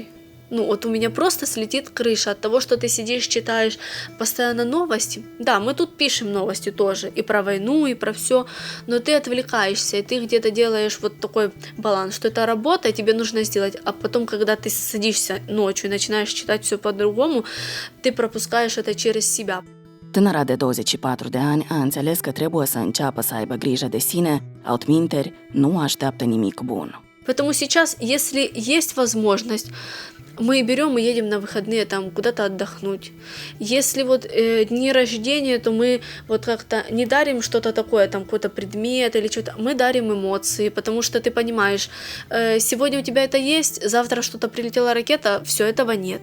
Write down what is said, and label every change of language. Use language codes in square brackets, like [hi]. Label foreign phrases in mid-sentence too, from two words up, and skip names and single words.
[ru] Ну, вот у меня просто слетит крыша от того, что ты сидишь, читаешь постоянно новости. Да, мы тут пишем новости тоже, и про войну, и про все, но ты отвлекаешься, и ты где-то делаешь вот такой баланс, что это работа, тебе нужно сделать, а потом, когда ты садишься ночью и начинаешь читать все по-другому, ты пропускаешь это через себя. [ro] Tânăra de 24 de ani a înțeles că trebuie să înceapă să aibă grijă de sine, altminteri nu așteaptă nimic bun. [ru] Поэтому сейчас, если есть возможность, мы берем и едем на выходные там куда-то отдохнуть. Если вот дни рождения, то мы вот как-то не дарим что-то такое, там какой-то предмет или что-то, мы дарим эмоции, потому что ты понимаешь, сегодня у тебя это есть, завтра что-то прилетела ракета, все, этого нет.